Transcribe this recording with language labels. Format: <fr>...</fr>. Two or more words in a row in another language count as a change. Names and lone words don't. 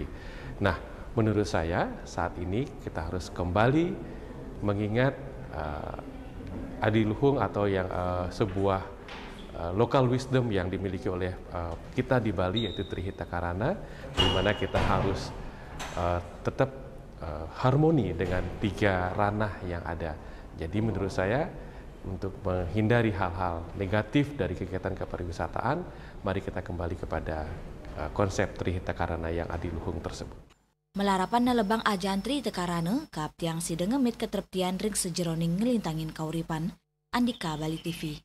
<id>Nah, menurut saya saat ini kita harus kembali mengingat adiluhung atau yang sebuah</id> <en>local wisdom</en> <id>yang dimiliki oleh kita di Bali yaitu Trihita Karana, di mana kita harus tetap harmoni dengan tiga ranah yang ada. Jadi menurut saya untuk menghindari hal-hal negatif dari kegiatan kepariwisataan, mari kita kembali kepada konsep Trihita Karana yang adiluhung tersebut.</id> <ban>Melarapan na lebang ajahan Trihita Karana, kap tiang si dengemit keterptian ring sejeroning ngelintangin kauripan, Andika Bali TV.</ban>